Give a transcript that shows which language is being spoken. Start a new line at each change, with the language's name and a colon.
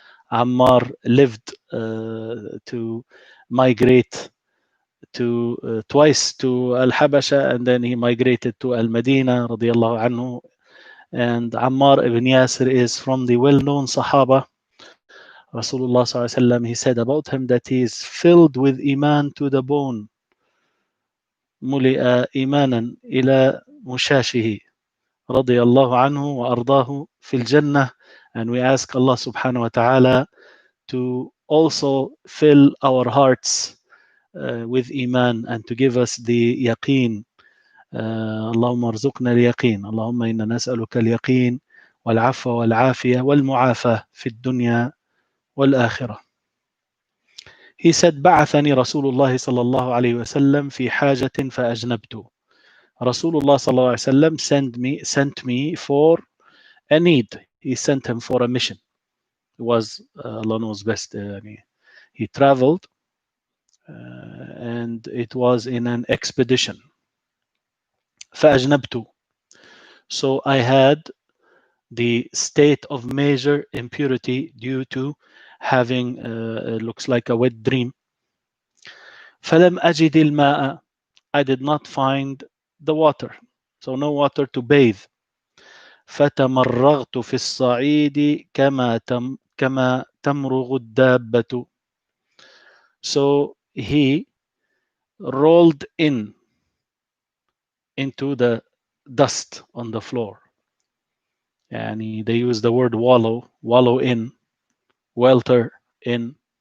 English: Ammar lived to migrate to twice to Al-Habasha, and then he migrated to Al-Madinah, radiyallahu anhu. And Ammar ibn Yasir is from the well-known Sahaba. Rasulullah sallallahu alaihi wasallam, he said about him that he is filled with iman to the bone.
Arabic: ملئ إيمانا إلى مشاشه رضي الله عنه وأرضاه في الجنة.
English: And we ask Allah subhanahu wa ta'ala to also fill our hearts with iman and to give us the yaqeen.
Arabic: اللهم ارزقنا اليقين. اللهم إنا نسألك اليقين والعفو والعافية والمعافاة في الدنيا والآخرة. He said, بعثني رسول الله صلى الله عليه وسلم في حاجة فأجنبت.
English: Rasulullah صلى الله عليه وسلم sent me for a need. He sent him for a mission. It was Allah knows best. He traveled and it was in an expedition.
Arabic: فأجنبت.
English: So I had the state of major impurity due to having looks like a wet dream.
Arabic: فلم أجد الماء.
English: I did not find the water, so no water to bathe.
Arabic: فتمرغت في الصعيد كما تمرغ الدابة.
English: So he rolled into the dust on the floor. And they use the word wallow in, welter in.